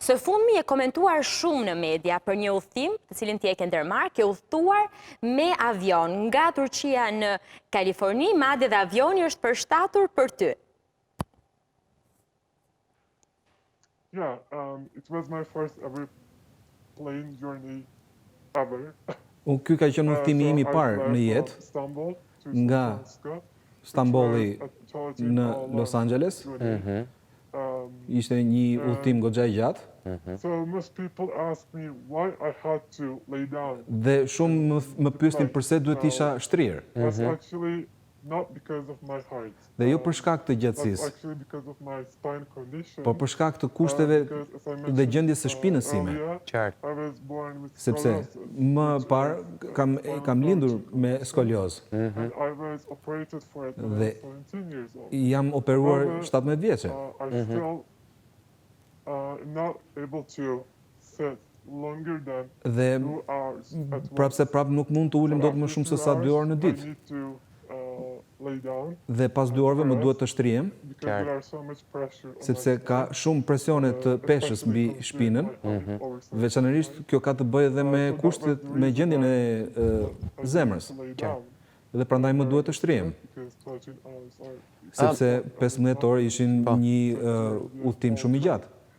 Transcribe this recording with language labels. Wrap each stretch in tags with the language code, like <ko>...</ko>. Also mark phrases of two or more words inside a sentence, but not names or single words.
<sq>Së fundmi e komentuar shumë në media për një udhëtim, të cilin ti e ke ndërmarrë, ke udhëtuar me avion nga Turqia në Kaliforni, madje dhe avioni është përshtatur për ty.</sq> <en>Yeah, it was my first ever plane journey ever.</en> <sq>Ky ka qenë udhëtimi im I parë në jetë, nga Stambolli në Los Angeles. Ishte një udhëtim goxha I gjatë.</sq> <en>So most people ask me why I had to lay down.</en> <sq>Dhe shumë më pyesin pse duhet isha shtrirë.</sq> <en>That's actually not because of my height.</en> <sq>Dhe jo për shkak të gjatësisë,</sq> <en>Actually because of my spine condition.</en> <sq>por për shkak të kushteve dhe gjendjes së shpinës sime.</sq> <en>I was born with</en> <sq>Sepse</sq> <en>scoliosis.</en> <sq>më parë kam lindur me skoliozë</sq> <en>And I was operated for it when I</en> <sq>Dhe</sq> <en>was 17 years old.</en> <sq>jam operuar 17 vjeçe.</sq> <en>I still not able to sit longer than</en> <sq>Dhe</sq> <en>2 hours at once.</en> <sq>prapse nuk mund të ulem dot më shumë se sa 2 orë në</sq> <en>I</en> <sq>ditë.</sq> <en>need to lay down</en> <sq>Dhe pas 2 orëve më duhet të shtrihem,</sq> <en>because there are so much pressure on</en> <sq>sepse ka shumë presione të peshës mbi shpinën. Veçanërisht kjo ka të bëjë edhe me kushtet, me gjendjen e zemrës. Dhe prandaj më duhet të shtrihem, sepse 15 orë ishin një udhëtim shumë I gjatë.</sq>